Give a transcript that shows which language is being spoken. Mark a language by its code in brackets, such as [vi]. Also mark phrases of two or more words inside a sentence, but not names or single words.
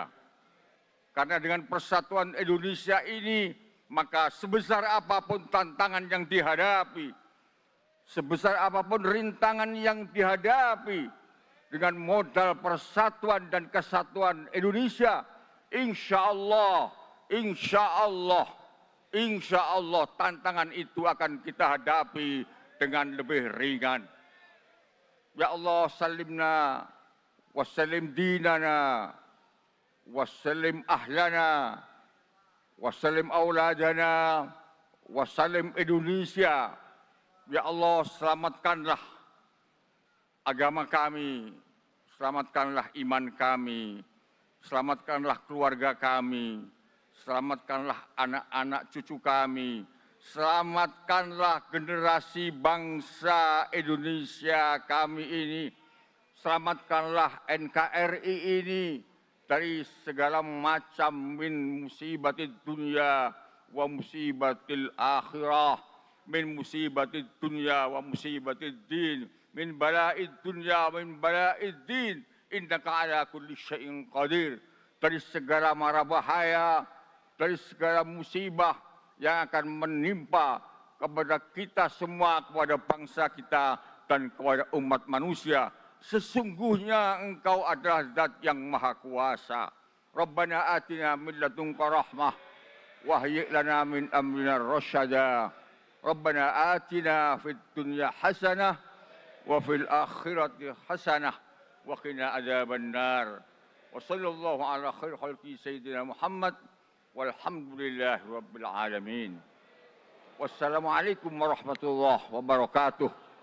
[id] Karena dengan persatuan Indonesia ini, maka sebesar apapun tantangan yang dihadapi, sebesar apapun rintangan yang dihadapi, dengan modal persatuan dan kesatuan Indonesia, [ar] إن شاء الله [id] tantangan itu akan kita hadapi dengan lebih ringan. [ar] يا الله, سلّمنا وسلّم ديننا وسلّم أهلنا وسلّم أولادنا وسلّم إندونيسيا. يا الله, [id] selamatkanlah agama kami, selamatkanlah iman kami, selamatkanlah keluarga kami, selamatkanlah anak-anak cucu kami, selamatkanlah generasi bangsa Indonesia kami ini, selamatkanlah NKRI ini dari segala macam [ar] من مصيبة الدنيا ومصيبة الآخرة من مصيبة الدنيا ومصيبة الدين من بلاء الدنيا ومن بلاء الدين إنك على كل شيء قدير. [id] Dari segala mara bahaya, dari segala musibah yang akan menimpa kepada kita semua, kepada bangsa kita dan kepada umat manusia. Sesungguhnya Engkau adalah Zat yang Maha Kuasa. [ar] ربنا آتنا من لدنك رحمة وهيئ لنا من أمرنا رشدا. ربنا آتنا في الدنيا حسنة وفي الآخرة حسنة وقنا عذاب النار. وصلى الله على خير خلقه سيدنا محمد والحمد لله رب العالمين. والسلام عليكم ورحمة الله وبركاته.